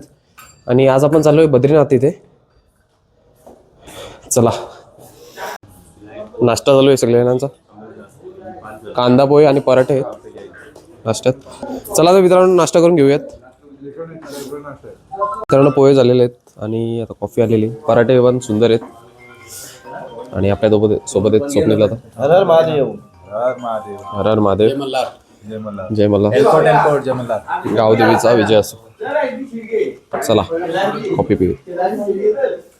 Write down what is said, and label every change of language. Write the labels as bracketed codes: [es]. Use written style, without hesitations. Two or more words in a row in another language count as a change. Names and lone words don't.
[mr] आणि आज आपण चाललोय बद्रीनाथ इथे. चला, नाश्ता चालू आहे सगळ्यांचा. कांदा पोहे आणि पराठे आहेत नाश्त्यात. चला तर मित्रांनो, नाश्ता करून घेऊयात. मित्रांनो, पोहे झालेले आहेत आणि आता कॉफी आलेली. पराठे पण सुंदर आहेत. आणि आपल्या सोबत आहेत स्वप्नील. आता हर हर महादेव. हर महादेव. हर हर महादेव. जय मल्हार. जय मल्हार. जय मल्हार. गावदेवीचा विजय असो. चला कॉफी पिऊया.